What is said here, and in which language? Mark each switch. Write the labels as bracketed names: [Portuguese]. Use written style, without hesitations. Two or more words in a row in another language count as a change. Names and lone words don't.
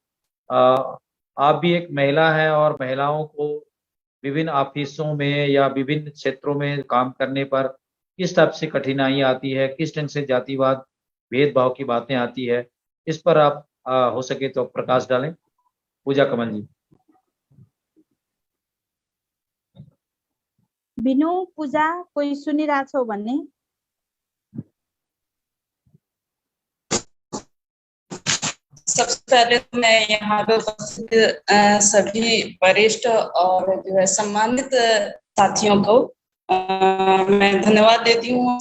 [Hindi] आप भी एक महिला हैं और महिलाओं को विभिन्न ऑफिसों में या विभिन्न क्षेत्रों में काम करने पर किस टाइप से कठिनाई आती है, किस ढंग से जातिवाद भेदभाव की बातें आती है, इस पर आप हो सके तो प्रकाश डालें। पूजा कमल जी। [Nepali] बिनु पूजा कोही सुनिरहेको छौ भने? [Hindi] सबसे पहले तो मैं यहाँ पे उपस्थित सभी वरिष्ठ और जो है सम्मानित साथियों को मैं धन्यवाद देती हूँ।